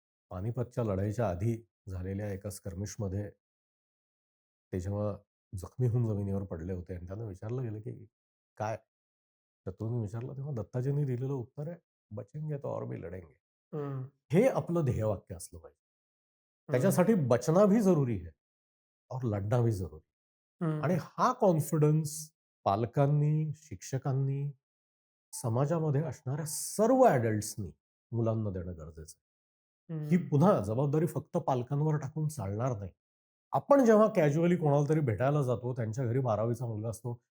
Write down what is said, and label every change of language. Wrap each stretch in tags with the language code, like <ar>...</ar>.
<mr>पानिपतच्या लढाईच्या आधी झालेल्या एका स्कर्मिशमध्ये ते जेव्हा जखमी होऊन जमिनीवर पडले होते आणि त्यांना विचारलं गेलं, की "काय?" शत्रूंनी विचारलं तेव्हा दत्ताजींनी दिलेलं उत्तर आहे,</mr> <hi>"बचेंगे तो और भी लढेंगे." हं.</hi> <mr>हे आपलं ध्येयवाक्य असलं पाहिजे. हं. त्याच्यासाठी</mr> <hi>बचना भी जरुरी है और लढना भी जरुरी है.</hi> <mr>आणि हं. हा कॉन्फिडन्स पालकांनी, शिक्षकांनी, समाजामध्ये असणाऱ्या सर्व ॲडल्ट्सनी मुलांना देणं गरजेचं आहे. ही हं. पुन्हा जबाबदारी फक्त पालकांवर टाकून चालणार नाही. आपण जेव्हा कॅज्युअली कोणाला तरी भेटायला जातो, त्यांच्या घरी 12वीचा मुलगा असतो.</mr>